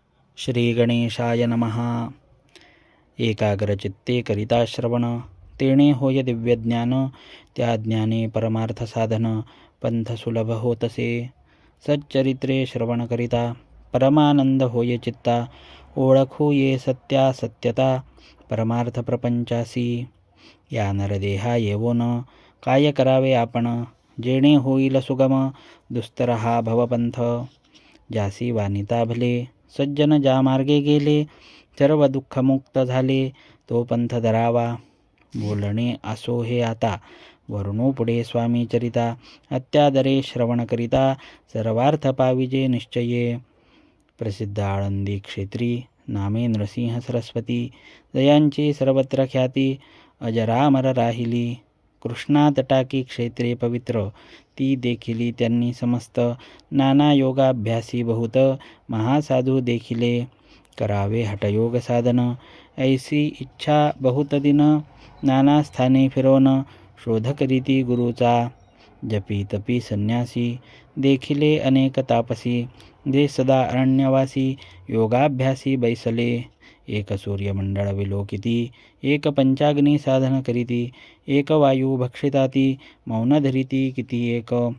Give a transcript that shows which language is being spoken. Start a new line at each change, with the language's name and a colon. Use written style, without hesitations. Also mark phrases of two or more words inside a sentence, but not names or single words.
Sanskrit: श्री गणेशाय नमः.
Marathi: एकाग्रचित्ते करिता श्रवण, तेणे होय दिव्यज्ञान. त्या ज्ञाने परमार्थ साधन, पंथ सुलभ होतसे. सच्चरित्रे श्रवण करिता, परमानंद होय चित्ता. ओळखू ये सत्या सत्यता, परमार्थ प्रपंचासी. या नरदेहा येवोन, काय करावे आपण. जेणे होईल सुगम, दुस्तर हा भवपंथ. ज्यासी वानिता भले, सज्जन ज्या मार्गे गेले. सर्व दुःखमुक्त झाले, तो पंथ धरावा. बोलणे असो हे आता, वर्णू पुढे स्वामी चरिता. अत्यादरे श्रवण करिता, सर्वार्थ पाविजे निश्चये. प्रसिद्ध आळंदी क्षेत्री, नामे नृसिंह सरस्वती. जयांची सर्वत्र ख्याती, अजरामर राहिली. कृष्णा तटाकी क्षेत्रे पवित्र, ती देखिली त्यांनी समस्त. नाना योगाभ्यासी बहुत, महासाधू देखिले. करावे हठयोग साधन, ऐसी इच्छा बहुत दिन. नाना स्थाने फिरोन, शोध करीती गुरुचा. जपी तपी संन्यासी, देखिले अनेक तापसी. जे सदा अरण्यवासी, योगाभ्यासी बैसले. एक सूर्यमंडळ विलोकिती, एक पंचाग्नी साधन करीती. एक वायू भक्षिताती, मौन धरिती किती एक.